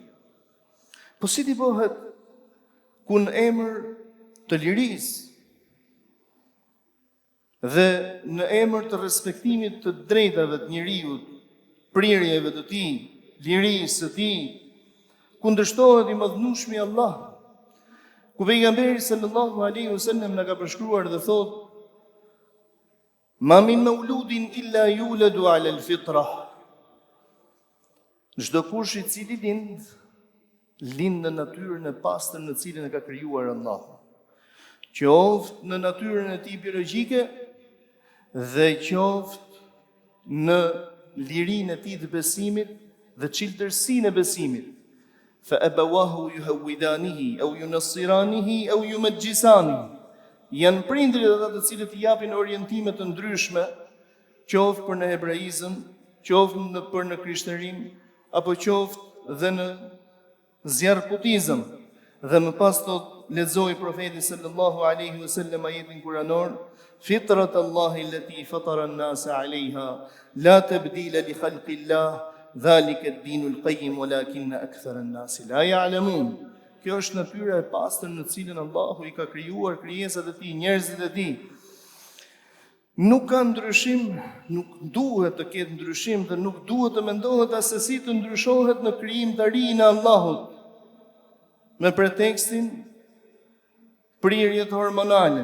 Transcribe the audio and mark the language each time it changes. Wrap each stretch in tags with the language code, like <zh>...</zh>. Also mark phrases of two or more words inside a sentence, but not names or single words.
<sq>Po si t'i bëhet ku në emër të lirisë dhe në emër të respektimit të drejtave të njeriut, prirjeve të tij, lirisë së tij, kundërshtohet i mëdhnueshmi Allah, ku pejgamberi</sq> <ar>صلى الله عليه وسلم</ar> <sq>na ka përshkruar dhe thotë:</sq> <ar>ما من مولود إلا يولد على الفطرة.</ar> <sq>Çdo kush i cili lind në natyrën e pastër në cilën e ka krijuar Allahu, qoftë në natyrën e tij biologjike dhe qoftë në lirinë e tij të besimit dhe çiltërsinë e besimit.</sq> <ar>فأبواه يهودانه أو ينصرانه أو يمجسانه.</ar> <sq>Janë prindrit ata të cilët i japin orientime të ndryshme, qoftë për në hebraizëm, qoftë për në krishterrim, apo qoftë dhe në zjarputizëm. Dhe më pas thot, lexoi profeti</sq> <ar>صلى الله عليه وسلم</ar> <sq>ajetin kuranor:</sq> <ar>فطرت الله التي فطر الناس عليها لا تبديل لخلق الله ذلك الدين القيم ولكن أكثر الناس لا يعلمون.</ar> <sq>Kjo është natyra e pastër në cilën Allahu i ka krijuar krijesat e tij, njerëzit e tij. Nuk ka ndryshim, nuk duhet të ketë ndryshim dhe nuk duhet të mendohet as se si të ndryshohet në krijimtarinë e Allahut me pretekstin prirjet hormonale.</sq>